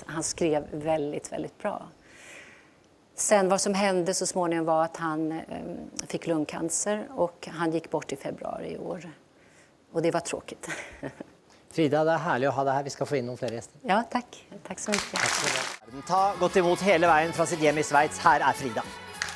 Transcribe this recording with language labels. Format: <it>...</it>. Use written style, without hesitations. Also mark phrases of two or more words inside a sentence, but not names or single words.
<sv>Han skrev väldigt, väldigt bra. Sen vad som hände så småningom var att han fick lungcancer och han gick bort i februari i år. Och det var tråkigt. Frida, det är härligt att ha dig här. Vi ska få in några fler gäster. Ja, tack. Tack så mycket.</sv> <no>Ta godt imot hele veien fra sitt hjem i Schweiz. Her er Frida.</no>